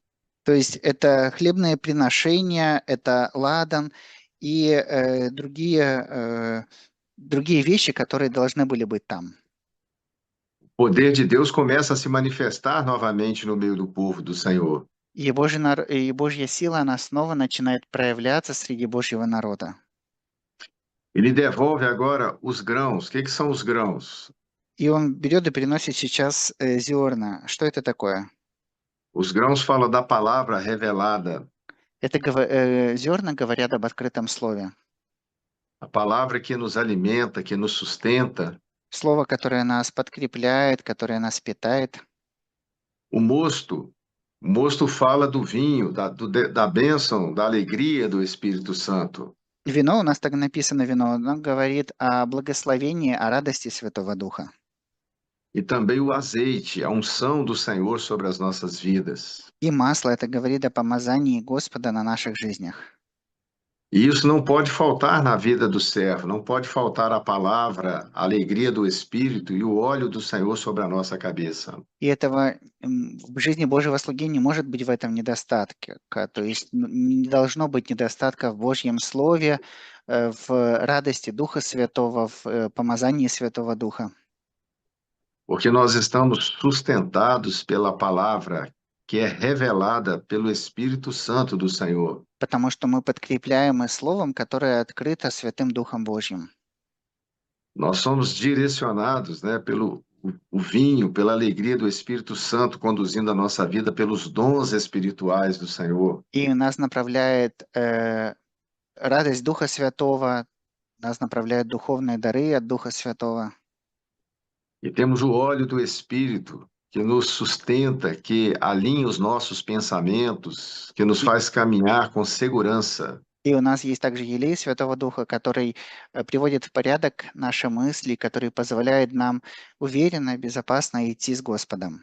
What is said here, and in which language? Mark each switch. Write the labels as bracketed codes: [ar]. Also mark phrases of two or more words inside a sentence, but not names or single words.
[ru] То есть это хлебные приношения, это ладан и другие вещи, которые должны были быть там. [pt] poder de Deus começa a se manifestar novamente no meio do povo do Senhor. [ru] И и Божья сила, она снова начинает проявляться среди Божьего народа. [pt] Ele devolve agora os grãos. O que são os grãos? [ru] И он берет и приносит сейчас зерна. Что это такое? [pt] Os grãos falam da palavra revelada, [ru] Это зерна говорят об открытом слове. [pt] a palavra que nos alimenta, que nos sustenta. [ru] Слово, которое нас подкрепляет, которое нас питает. [pt] O mosto fala do vinho, da bênção, da alegria do Espírito Santo. [ru] Вино, у нас так написано вино, оно говорит о благословении, о радости Святого Духа. [pt] E também o azeite, a unção do Senhor sobre as nossas vidas. [ru] И масло, это говорит о помазании Господа на наших жизнях. [pt] E isso não pode faltar na vida do servo, não pode faltar a palavra, a alegria do Espírito e o óleo do Senhor sobre a nossa cabeça. [ru] И этого в жизни Божьего слуги не может быть в этом недостатке. То есть не должно быть недостатка в Божьем Слове, в радости Духа Святого, в помазании Святого Духа. [pt] Porque nós estamos sustentados pela palavra que é revelada pelo Espírito Santo do Senhor. [ru] Потому что мы подкрепляемы Словом, которое открыто Святым Духом Божьим. [pt] Nós somos direcionados, né, pelo o vinho, pela alegria do Espírito Santo conduzindo a nossa vida, pelos dons espirituais do Senhor. [ru] И нас направляет радость Духа Святого, нас направляют духовные дары от Духа Святого. [pt] E temos o óleo do Espírito que nos sustenta, que alinha os nossos pensamentos, que nos faz caminhar com segurança. [ru] И у нас есть также елей Святого Духа, который приводит в порядок наши мысли, который позволяет нам уверенно, безопасно идти с Господом.